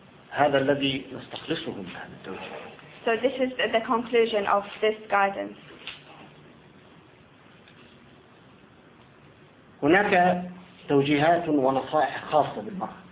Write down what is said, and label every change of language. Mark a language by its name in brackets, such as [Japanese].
[Arabic] هذا الذي نستخلصه من هذا التوجيه. [English] So this is the conclusion of this guidance. [Arabic] هناك توجيهات ونصائح خاصة بالمرأة.